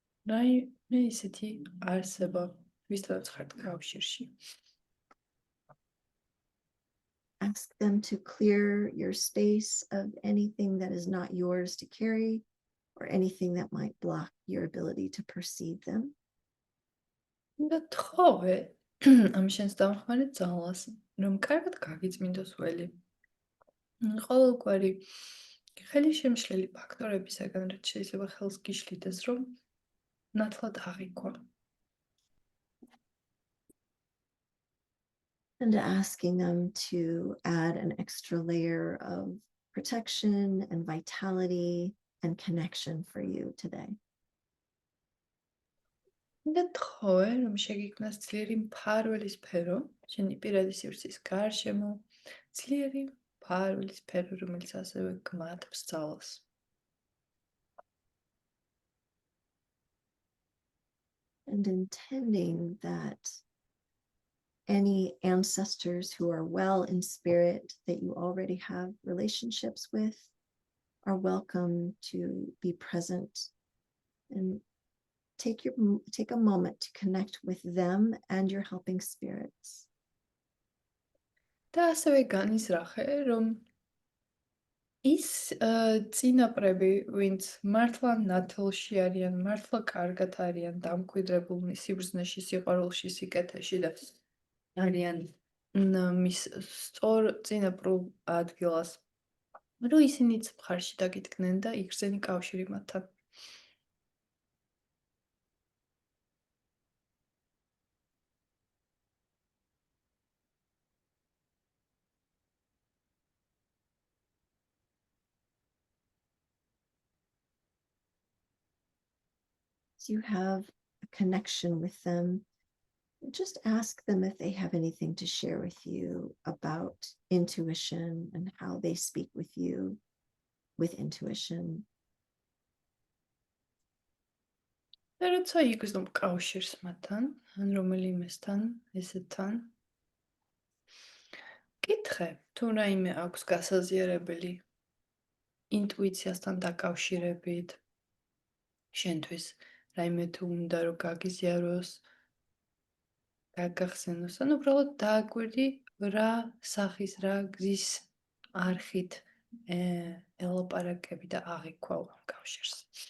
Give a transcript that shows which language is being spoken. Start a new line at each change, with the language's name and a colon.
Georgian: რაიმე ისეთი არსება, ვისთანაც ხართ კავშირში.
English: Ask them to clear your space of anything that is not yours to carry or anything that might block your ability to perceive them.
Georgian: და თხოვე ამ შენს დამხმარე ძალას, რომ კარგად გაგიწმინდოს ველი. ყოველგვარი ხელისშემშლელი ფაქტორებისაგან, რაც შეიძლება ხელს გიშლიდეს, რომ ნათლად აღიქვა.
English: And asking them to add an extra layer of protection and vitality and connection for you today.
Georgian: და თხოვე, რომ შეგიქმნას ძლიერი მფარველი სფერო, შენი პირადი სივრცის გარშემო, ძლიერი მფარველი სფერო, რომელიც ასევე გმატებს ძალას.
English: And intending that any ancestors who are well in spirit that you already have relationships with are welcome to be present and take a moment to connect with them and your helping spirits.
Georgian: და ასევე განიზრახე, რომ ის წინაპრები, ვინც მართლა ნათელში არიან, მართლა კარგად არიან, დამკვიდრებულნი სიბრძნეში, სიყვარულში, სიკეთეში და არიან მის სწორ წინაპრულ ადგილას, რომ ისინიც მხარში დაგიდგნენ და იგრძენი კავშირი მათთან.
English: You have a connection with them. Just ask them if they have anything to share with you about intuition and how they speak with you with intuition.
Georgian: და როცა იგრძნობ კავშირს მათთან, ან რომელიმესთან, ესეთთან, კითხე, თუ რაიმე აქვს გასაზიარებელი ინტუიციასთან დაკავშირებით, შენთვის რაიმე თუ უნდა რომ გაგიზიაროს, გაგახსენოს, ან უბრალოდ დააკვირდი რა სახის, რა გზის არხით ელაპარაკები და აღიქვა ამ კავშირს.